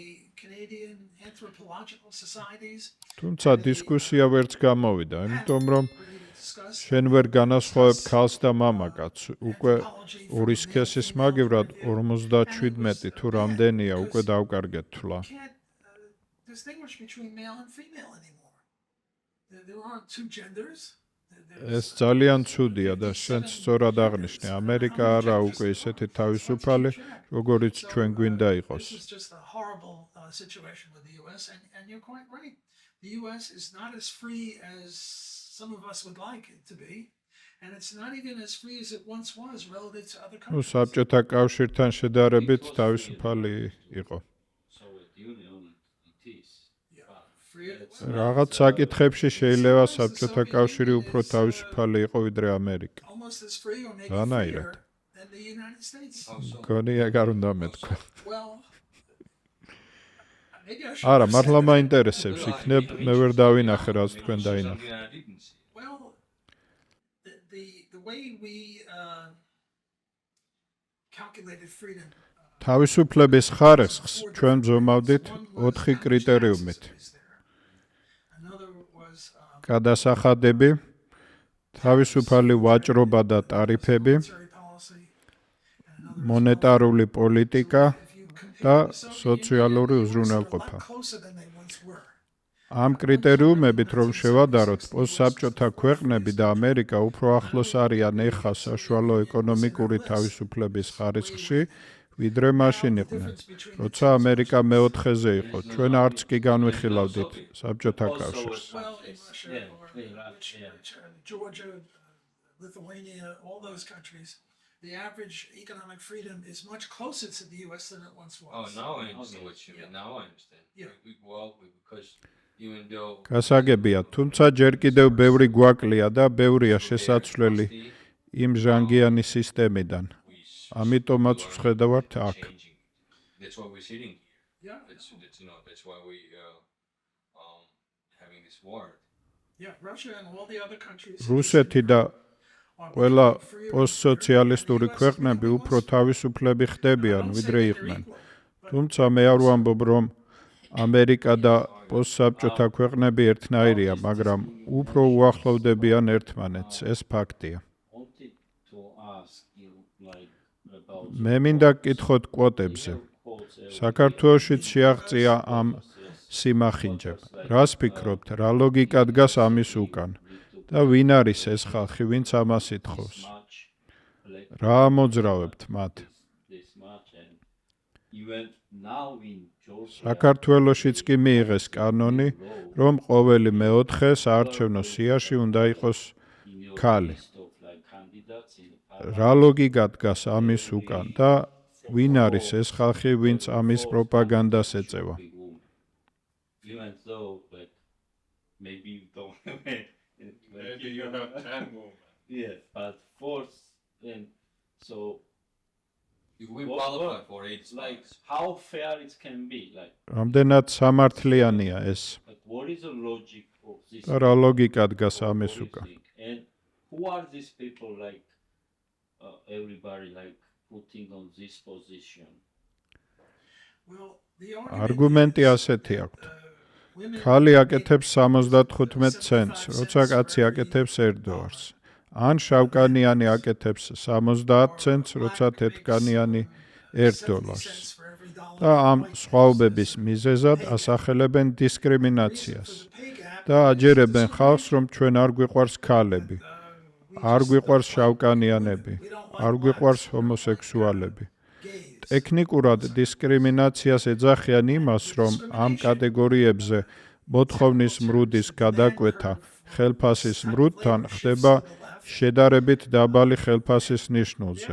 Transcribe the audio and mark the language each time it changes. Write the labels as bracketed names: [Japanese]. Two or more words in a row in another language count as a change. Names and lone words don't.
[Georgian] თუმცა დისკუსია ვერც გამოვიდა, იმიტომ რომ შენ ვერ განასხვავებ ქალს და მამაკაცს. უკვე ორი სქესის მაგივრად 57 თუ რამდენია უკვე დავკარგეთ თვლა. [English] Can't distinguish between male and female anymore. There aren't two genders. [Georgian] ეს ძალიან ცუდია და შენ სწორად აღნიშნე. ამერიკა არა უკვე ისეთი თავისუფალი, როგორიც ჩვენ გვინდა იყოს. [English] This is just a horrible situation with the US, and you're quite right. The US is not as free as some of us would like it to be, and it's not even as free as it once was relative to other [Georgian] ნუ [English] countries. [Georgian] საბჭოთა კავშირთან შედარებით თავისუფალი იყო. [English] Soviet Union it is. Yeah. [Georgian] რაღაც საკითხებში შეიძლება საბჭოთა კავშირი უფრო თავისუფალი იყო ვიდრე ამერიკა. [English] almost as free or maybe [Georgian] Განაირად. [English] freer than the United States. [Georgian] გონია არ უნდა მეთქვა. [English] Well, maybe I should [Georgian] არა, [English] have [Georgian] მართლა [English] said that. [Georgian] მაინტერესებს იქნებ, მე ვერ დავინახე რაც თქვენ [English] Something [Georgian] დაინახე. [English] I didn't see. Well, the way we calculated freedom. [Georgian] თავისუფლების ხარისხს ჩვენ ბზომავდით 4 კრიტერიუმით. [English] Another was [Georgian] გადასახადები, თავისუფალი ვაჭრობა და ტარიფები, [English] monetary policy. [Georgian] მონეტარული პოლიტიკა [English] If you compare [Georgian] და [English] the Soviet [Georgian] სოციალური [English] Union, [Georgian] უზრუნველყოფა. [English] they were a lot closer than they once were. [Georgian] ამ კრიტერიუმებით რომ შევადაროთ, პოსტსაბჭოთა ქვეყნები და ამერიკა უფრო ახლოს არიან ეხა საშუალო ეკონომიკური თავისუფლების ხარისხში, ვიდრე მაშინ იყვნენ, როცა ამერიკა მეოთხეზე იყო. ჩვენ არც კი განვიხილავდით საბჭოთა კავშირს. [English] Well, in Russia Yeah, or yeah, which, yeah. Georgia, Lithuania, all those countries, the average economic freedom is much closer to the U.S. than it once was. Oh, now I understand what you mean. Yeah. Now I understand. Yeah. Well, because even though [Georgian] გასაგებია, თუმცა ჯერ კიდევ ბევრი გვაკლია და ბევრია შესაძლებელი იმ ჟანგიანი სისტემიდან. ამიტომაც ვხედავთ აქ. [English] changing, that's why we're sitting here. Yeah, That's why we having this war. yeah, Russia and all the other countries. [Georgian] რუსეთი და [English] are [Georgian] ყველა [English] becoming freer and [Georgian] პოსტსოციალისტური [English] freer. [Georgian] ქვეყნები უფრო თავისუფლები ხდებიან, [English] I don't [Georgian] ვიდრე [English] say they're [Georgian] იყვნენ. [English] equal, but [Georgian] თუმცა მე არ ვამბობ, რომ ამერიკა და პოსტსაბჭოთა ქვეყნები ერთნაირია, მაგრამ უფრო უახლოვდებიან ერთმანეთს. ეს ფაქტია. [English] wanted to ask you like about [Georgian] მე მინდა გკითხოთ კვოტებზე. საქართველოშიც შეაღწია ამ სიმახინჯებ. რას ფიქრობთ, რა ლოგიკა დგას ამის უკან? და ვინ არის ეს ხალხი, ვინც ამას ითხოვს? რა ამოძრავებთ მათ? საქართველოშიც კი მიიღეს კანონი, რომ ყოველი მეოთხე საარჩევნო სიაში უნდა იყოს ქალი. რა ლოგიკა დგას ამის უკან და ვინ არის ეს ხალხი, ვინც ამის პროპაგანდას ეწევა? [English] Even though, like, maybe you don't. Maybe you have 10 women. Yeah, but force and so If we qualify for it, like how fair it can be, like [Georgian] რამდენად სამართლიანია ეს? [English] what is the logic of this? [Georgian] და რა ლოგიკა დგას ამის უკან? [English] And who are these people, like everybody like putting on this position? well, the argument [Georgian] არგუმენტი [English] is, [Georgian] ასეთი აქვთ. [English] women [Georgian] ქალი აკეთებს 75 ცენტს, როცა კაცი აკეთებს $1. ან შავკანიანი აკეთებს 70 ცენტს, როცა თეთრკანიანი $1. [English] cents for every dollar. [Georgian] და ამ სხვაობების მიზეზად ასახელებენ დისკრიმინაციას [English] The pay gap [Georgian] და აჯერებენ ხალხს, რომ ჩვენ არ გვიყვარს ქალები, არ გვიყვარს შავკანიანები, არ გვიყვარს ჰომოსექსუალები. [English] gays. [Georgian] ტექნიკურად დისკრიმინაციას ეძახიან იმას, რომ ამ კატეგორიებზე მოთხოვნის მრუდის გადაკვეთა ხელფასის მრუდთან ხდება შედარებით დაბალი ხელფასის ნიშნულზე.